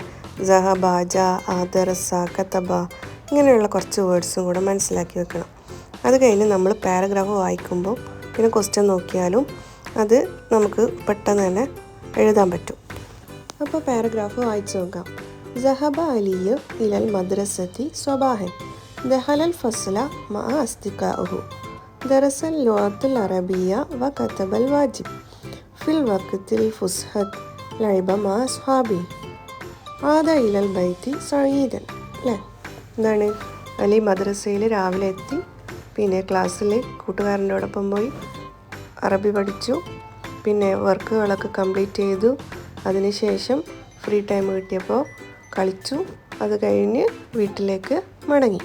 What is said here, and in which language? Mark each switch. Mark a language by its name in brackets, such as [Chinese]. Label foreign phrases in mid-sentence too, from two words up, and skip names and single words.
[Arabic] ذهب جاء درس كتب, [Malayalam] ഇങ്ങനെയുള്ള കുറച്ച് വേർഡ്സും കൂടെ മനസ്സിലാക്കി വെക്കണം. അത് കഴിഞ്ഞ് നമ്മൾ പാരഗ്രാഫ് വായിക്കുമ്പോൾ പിന്നെ ക്വസ്റ്റ്യൻ നോക്കിയാലും അത് നമുക്ക് പെട്ടെന്ന് തന്നെ എഴുതാൻ പറ്റും. അപ്പോൾ പാരഗ്രാഫ് വായിച്ചു നോക്കാം. [Arabic] ذهب علي إلى المدرسة صباحا. دخل الفصل مع أصدقائه. درس اللغة العربية وكتب الواجب. في الوقت الفسحة لعب مع أصحابه. عاد إلى البيت سعيدا. [Malayalam] അല്ലേ? എന്താണ്? അലി മദ്രസയിൽ രാവിലെ എത്തി, പിന്നെ ക്ലാസ്സിൽ കൂട്ടുകാരൻ്റെയോടൊപ്പം പോയി അറബി പഠിച്ചു, പിന്നെ വർക്കുകളൊക്കെ കംപ്ലീറ്റ് ചെയ്തു. അതിനുശേഷം [English] free time [Malayalam] കിട്ടിയപ്പോൾ കളിച്ചു. അത് കഴിഞ്ഞ് വീട്ടിലേക്ക് മടങ്ങി.